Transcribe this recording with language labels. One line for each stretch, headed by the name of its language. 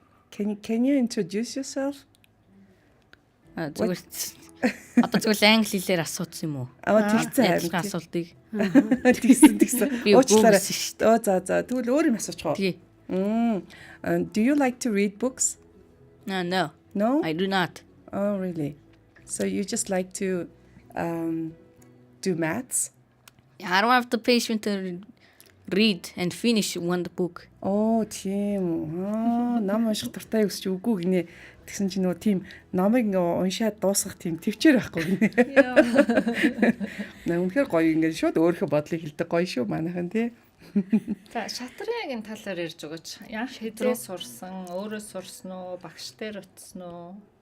English: Can you introduce yourself?
Mongolian: Зүгээр одоо зүгээр англи хэлээр асуусан юм уу? Тэгсэн Адилхан асуултыг. Тэгсэн. Би Уучлаарай. үгүйсэн шүү дээ. За. Тэгвэл өөр юм асуучих уу? Тий.
English: Do you like to read books? No. No? I do not. Oh, really? So you just like to do maths? I don't have the patience to read and finish one book.
Mongolian: Оо, тийм. Ном унших дуртай юу гэж үгүй гинэ. Тэгсэн чинь нөгөө тийм номыг уншаад дуусгах тийм төвчээр байхгүй гинэ. Үнэхээр гоё ингээд шууд өөрийнхөө бодлыг хэлдэг гоё шүү манайхан тий. За шатрын талаар ярьж өгөөч. Яах хэзээ сурсан, өөрөө сурсан уу, багш дээр утсан уу?